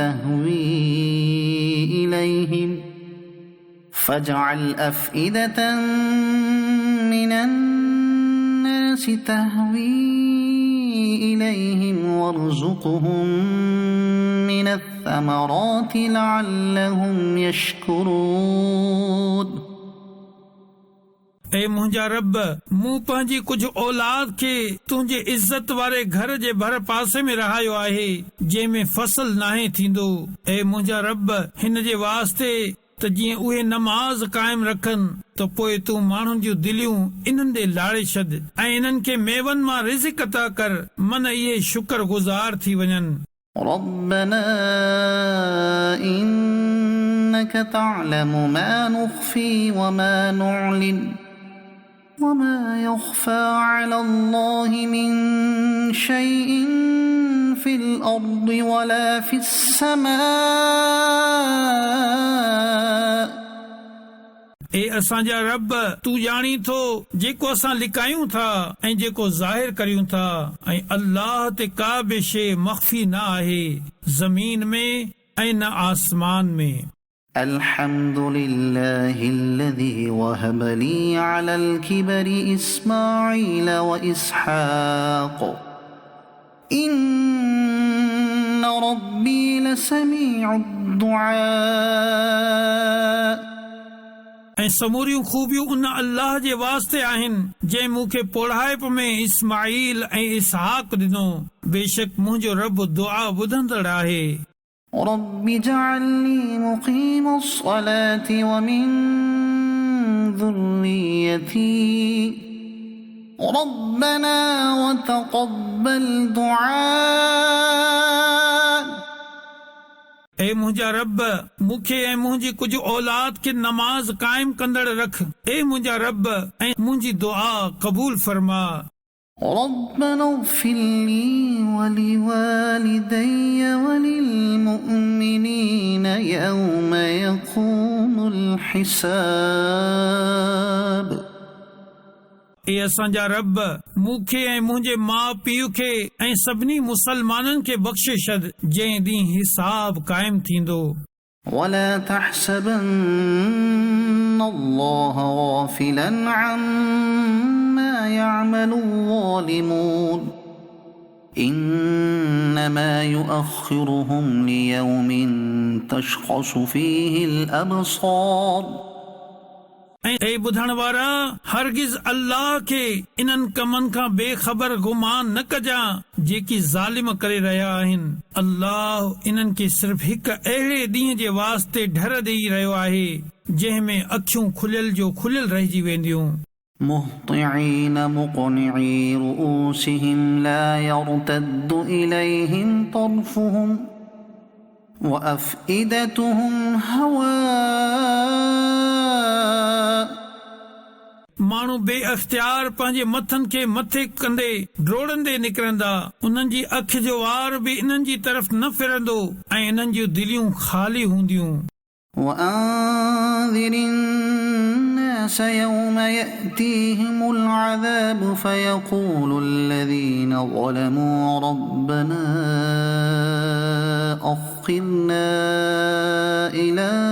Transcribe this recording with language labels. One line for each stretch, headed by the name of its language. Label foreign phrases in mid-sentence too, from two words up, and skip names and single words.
Arabic: تهوي إليهم وارزقهم من الثمرات لعلهم يشكرون.
Sindhi: ए मुंहिंजा रब, मूं पंहिंजी कुझु औलाद खे तुंहिंजे इज़त वारे घर जे भर पासे में रहायो आहे जंहिंमें फसल नाहे थींदो। ए मुंहिंजा रब, हिन जे वास्ते त जीअं उहे नमाज़ कायम रखनि त पोइ तूं माण्हुनि जूं दिलियूं इन्हनि ॾे लाड़े छॾ ऐं इन्हनि खे मेवनि मां रिज़्क़ अता कर, मन इहे शुक्र गुज़ार थी वञनि।
Arabic: ربنا إنك تعلم ما نخفي وما نعلن وما يخفى على الله من شيء في الأرض ولا في السماء.
Sindhi: ए असांजा रब, तूं ॼाणी थो जेको असां लिकायूं था ऐं जेको ज़ाहिर करियूं था, ऐं अल्लाह ते का बि शइ मख़फ़ी न आहे ज़मीन में ऐं न आसमान में।
Arabic: الحمد لله الذي وهب لي على الكبر إسماعيل وإسحاق إن ربي لسميع الدعاء.
Sindhi: ऐं समूरियूं खूबियूं उन अल्लाह जे वास्ते आहिनि जंहिं मूंखे पोढ़ाइप में इस्माईल ऐं इसहाक ॾिनो। बेशक मुंहिंजो रब दुआ ॿुधंदड़ आहे।
Arabic: رب اجعلني مقيم الصلاة ومن ذريتي ربنا وتقبل دعاء.
Sindhi: ए मुंहिंजा रब, मूंखे ऐं मुंहिंजी कुझु औलाद खे नमाज़ काइम कंदड़ रख। ए मुंहिंजा रब, ऐं मुंहिंजी दुआ क़बूल फरमा।
Arabic: ربنا اغفر لي ولوالدي وللمؤمنين يوم يقوم الحساب.
Sindhi: ए असांजा रब, मूंखे ऐं मुंहिंजे माउ पीउ खे ऐं सभिनी मुसलमाननि खे बख़्शे छॾ जंहिं ॾींहुं हिसाब काइम थींदो।
Arabic: ولا تحسبن الله غافلا عما يعمل الظالمون إنما يؤخرهم ليوم تشخص فيه الأبصار.
Sindhi: ऐं ॿुधण वारा, हरगिज़ अल्लाह खे इन्हनि कमनि खां बेख़बर गुमान न कजां जेकी ज़ालिम करे रहिया आहिनि। अल्लाह इन्हनि खे सिर्फ़ हिकु अहिड़े ॾींहं जे वास्ते ढर ॾेई रहियो आहे जंहिं में अखियूं खुलियल जो खुलियल रहिजी वेंदियूं।
Arabic: مهطعين مقنعي رؤوسهم لا يرتد إليهم طرفهم وأفئدتهم هواء.
Sindhi: माण्हू बे अख़्तियार पंहिंजे मथनि खे मथे कंदे ड्रोड़ंदे निकिरंदा, उन्हनि जी अखि जो वार बि इन्हनि जी तरफ़ न फिरंदो ऐं इन्हनि जूं दिलियूं ख़ाली हूंदियूं।
Arabic: وأنذر الناس يوم يأتيهم العذاب فيقول الذين ظلموا ربنا أخرنا إلى